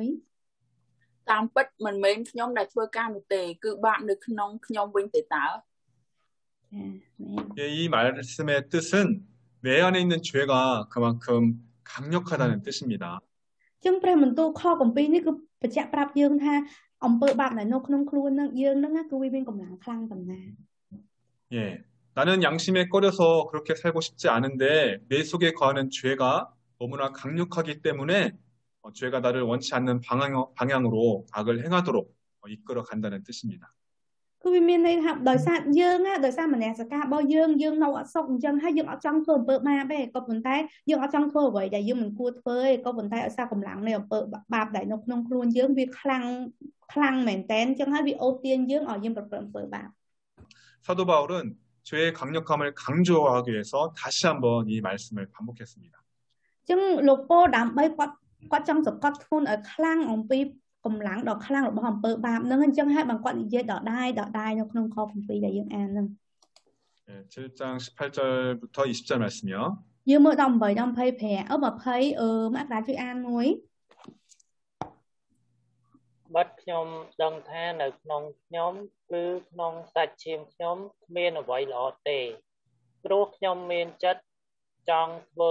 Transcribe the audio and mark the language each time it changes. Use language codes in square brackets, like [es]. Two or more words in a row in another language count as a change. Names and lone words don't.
[km] តាមពិតមិនមែនខ្ញុំដែលធ្វើការនោះទេគឺបាបនៅក្នុងខ្ញុំវិញទេតើ [ko] 예, 이 말씀의 뜻은 내 안에 있는 죄가 그만큼 강력하다는 뜻입니다. [km] ចឹងព្រះបន្ទូលខកំពីរនេះគឺបញ្ជាក់ប្រាប់យើងថាអំពើបាបដែលនៅក្នុងខ្លួននឹងយើងនឹងគឺវាមានកម្លាំងខ្លាំងប៉ុណ្ណា [ko] 예, 나는 양심에 꺼려서 그렇게 살고 싶지 않은데 내 속에 거하는 죄가 너무나 강력하기 때문에 죄가 나를 원치 않는 방향으로 악을 행하도록 이끌어 간다는 뜻입니다. [km] គឺវាមានន័យថាដោយសារយើងដោយសារមនសិការរបស់យើងនៅអត់សុខអញ្ចឹងហើយយើងអត់ចង់ធ្វើអំពើបាបទេក៏ប៉ុន្តែយើងអត់ចង់ធ្វើអ្វីដែលយើងមិនគួរធ្វើទេក៏ប៉ុន្តែដោយសារកម្លាំងនៃអំពើបាបដែលនៅក្នុងខ្លួនយើងវាខ្លាំងមែនតើអញ្ចឹងហើយវាអូសទាញយើងឲ្យយើងប្រព្រឹត្តអំពើបាប [ko] 사도 바울은 죄의 강력함을 강조하기 위해서 다시 한번 이 말씀을 반복했습니다. [km] អញ្ចឹងលោកពោលដើម្បីគាត់ចង់សង្កត់ធ្ងន់ឲ្យខ្លាំងអំពីកម្លាំងដ៏ខ្លាំងរបស់អំពើបាបហ្នឹងអញ្ចឹងហើយបានគាត់និយាយដដែលនៅក្នុងខគម្ពីរដែលយើងអានហ្នឹង [ko] 예, 7장 18절부터 20절 말씀이요. [km] យើងមើល18 25មកក្រាជួយអានមួយ បាត់ខ្ញុំដឹងថានៅក្នុងខ្ញុំគឺក្នុងសាច់ឈាមខ្ញុំគ្មានអ្វីល្អទេព្រោះខ្ញុំមានចិត្តចង់ធ្វើ